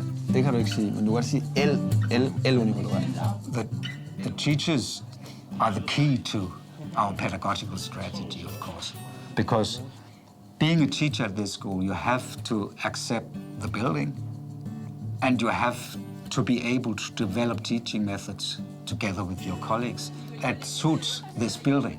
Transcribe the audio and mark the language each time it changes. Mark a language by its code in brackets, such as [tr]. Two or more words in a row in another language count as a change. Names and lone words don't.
[da] Det kan du ikke sige, men du kan sige [es] el único lugar. [en] The teachers are the key to our pedagogical strategy, of course. Because being a teacher at this school, you have to accept the building and you have to be able to develop teaching methods together with your colleagues that suits this building.